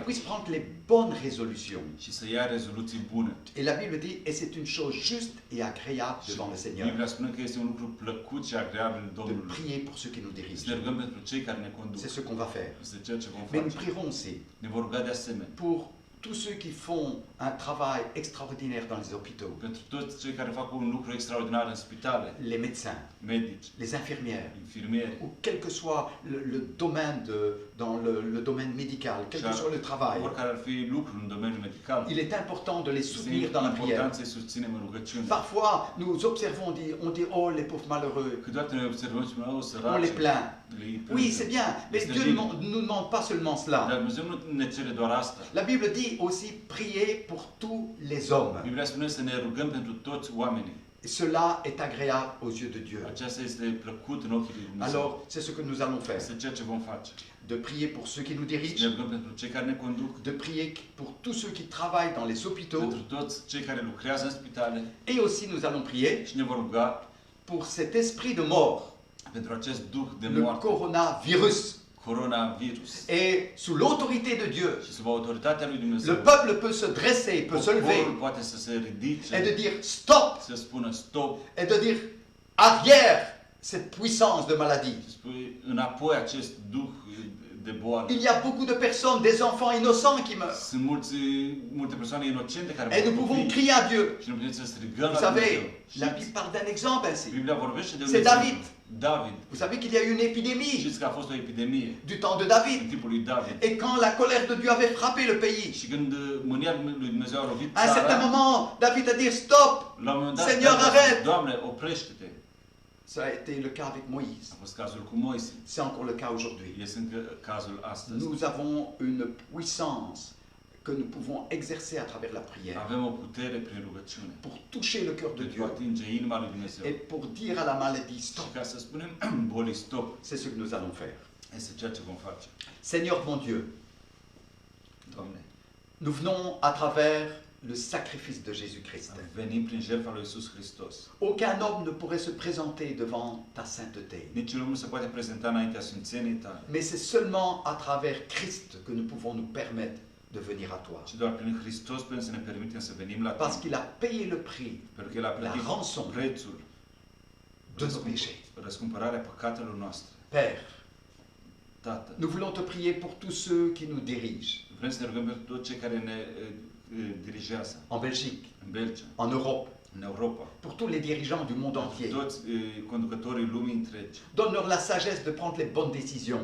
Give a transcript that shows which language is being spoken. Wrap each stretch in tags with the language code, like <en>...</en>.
<fr>puissent prendre les bonnes résolutions.</fr> <ro>și să ia rezoluții bune.</ro> <fr>Et la Bible dit, et c'est une chose juste et agréable</fr> <ro>Și</ro> <fr>devant le Seigneur,</fr> <ro>Biblia spune că este un lucru plăcut și agreabil</ro> <fr>de</fr> <ro>Domnului.</ro> <fr>prier pour ceux qui nous</fr> <ro>Să ne</ro> <fr>dirigent.</fr> <ro>rugăm pentru cei care ne conduc.</ro> <fr>C'est ce qu'on va faire.</fr> <ro>Este ceea ce vom</ro> <fr>Mais nous</fr> <ro>face.</ro> <fr>prierons aussi</fr> <ro>Ne vor ruga de asemenea</ro> <fr>pour tous ceux qui font un travail extraordinaire dans les hôpitaux,</fr> <ro>pentru toți cei care fac un lucru extraordinar în spitale,</ro> <fr>les médecins,</fr> <ro>medici,</ro> <fr>les infirmières,</fr> <ro>infirmieri,</ro> <fr>ou quel que soit le domaine dans le domaine médical, quel que soit le travail.</fr> <ro>oricare ar fi lucru în domeniul medical.</ro> <fr>Il est important de les</fr> <ro>Este</ro> <fr>soutenir dans la prière.</fr> <ro>important să-i susținem în rugăciune.</ro> <fr>Parfois, nous observons, on dit, oh les pauvres malheureux,</fr> <ro>Câteodată ne observăm și spunem, o</ro> <fr>on les</fr> <ro>săraci,</ro> <fr>plaint.</fr> <ro>îi</ro> <fr>Oui,</fr> <ro>plângem.</ro> <fr>c'est bien, mais</fr> <ro>Este</ro> <fr>Dieu</fr> <ro>bine.</ro> <fr>ne nous demande pas seulement</fr> <ro>Dar</ro> <fr>cela.</fr> <ro>Dumnezeu nu ne cere doar asta.</ro> <fr>La Bible dit aussi, priez pour tous les hommes.</fr> <ro>Biblia spune să ne rugăm pentru toți oamenii.</ro> <fr>Et cela est agréable aux yeux de Dieu.</fr> <ro>Aceasta este plăcut în ochii lui Dumnezeu.</ro> <fr>Alors, c'est ce que nous allons faire.</fr> <ro>Este ceea ce vom face.</ro> <fr>De prier pour ceux qui nous</fr> <ro>Să ne</ro> <fr>dirigent,</fr> <ro>rugăm pentru cei care ne conduc,</ro> <fr>de prier pour tous ceux qui travaillent dans les hôpitaux,</fr> <ro>pentru toți cei care lucrează în spitale</ro> <fr>et aussi nous allons prier</fr> <ro>și ne vor ruga</ro> <fr>pour cet esprit de mort,</fr> <ro>pentru acest duh de</ro> <fr>le</fr> <ro>moarte,</ro> <fr>coronavirus.</fr> <ro>coronavirus.</ro> <fr>Et sous l'autorité de Dieu,</fr> <ro>Și sub autoritatea lui Dumnezeu,</ro> <fr>le peuple peut se dresser, peut se</fr> <ro>poporul</ro> <fr>lever</fr> <ro>poate să se ridice,</ro> <fr>et de dire stop,</fr> <ro>să spună stop,</ro> <fr>et de dire arrière cette puissance de maladie.</fr> <ro>să spui înapoi acest duh de boală.</ro> <fr>Il y a beaucoup de personnes, des enfants innocents qui meurent.</fr> <ro>Sunt multe persoane inocente care</ro> <fr>Et nous</fr> <ro>vor</ro> <fr>pouvons</fr> <ro>copii</ro> <fr>crier à Dieu.</fr> <ro>și nu putem să strigăm</ro> <fr>Vous</fr> <ro>la Dumnezeu.</ro> <fr>savez, la Bible parle d'un exemple ainsi.</fr> <ro>Biblia vorbește de un</ro> <fr>C'est</fr> <ro>exemplu.</ro> <fr>David.</fr> <ro>David.</ro> <fr>Vous savez qu'il y a eu une épidémie</fr> <ro>Știți că a fost o epidemie</ro> <fr>du temps de</fr> <ro>în</ro> <fr>David.</fr> <ro>timpul lui David.</ro> <fr>Et quand la colère de Dieu avait frappé le pays,</fr> <ro>Și când mânia lui Dumnezeu a lovit</ro> <fr>à un certain</fr> <ro>țara,</ro> <fr>moment, David a dit stop.</fr> <ro>la un moment dat,</ro> <fr>Seigneur,</fr> <ro>David a</ro> <fr>arrête!</fr> <ro>zis, Doamne, oprește-te.</ro> <fr>Ça a été le cas avec Moïse.</fr> <ro>A fost cazul cu Moise.</ro> <fr>C'est encore le cas aujourd'hui.</fr> <ro>Este încă cazul astăzi.</ro> <fr>Nous avons une puissance que nous pouvons exercer à travers la prière</fr> <ro>Avem o putere prin rugăciune</ro> <fr>pour toucher le cœur de</fr> <ro>pentru</ro> <fr>Dieu</fr> <ro>a atinge inima lui Dumnezeu.</ro> <fr>et pour dire à la maladie</fr> <ro>Și</ro> <fr>stop.</fr> <ro>ca să spunem bolii stop,</ro> <fr>C'est ce que nous allons faire.</fr> <ro>este ceea ce vom face.</ro> <fr>Seigneur mon Dieu,</fr> <ro>Doamne,</ro> <fr>nous venons à travers le sacrifice de Jésus-Christ.</fr> <ro>venim prin jertfa lui Iisus Hristos.</ro> <fr>Aucun homme ne pourrait se présenter devant ta sainteté.</fr> <ro>Niciun om nu se poate prezenta înaintea sfințeniei tale,</ro> <fr>Mais c'est seulement à travers Christ que nous pouvons nous permettre de venir à toi.</fr> <ro>ci doar prin Hristos putem să ne permitem să venim la</ro> <fr>Parce</fr> <ro>tine.</ro> <fr>qu'il a payé le prix</fr> <ro>Pentru că El a plătit</ro> <fr>la rançon</fr> <ro>prețul,</ro> <fr>de nos péchés.</fr> <ro>răscumpărarea păcatelor noastre.</ro> <fr>Père,</fr> <ro>Tată,</ro> <fr>nous voulons te prier pour tous ceux qui nous dirigent</fr> <ro>vrem să ne rugăm pentru toți cei care ne dirigează</ro> <fr>en Belgique,</fr> <ro>în Belgia,</ro> <fr>en Europe,</fr> <ro>în Europa,</ro> <fr>pour tous les dirigeants du monde</fr> <ro>pentru</ro> <fr>entier.</fr> <ro>toți conducătorii lumii întregi.</ro> <fr>Donne-leur la sagesse de prendre les bonnes décisions.</fr>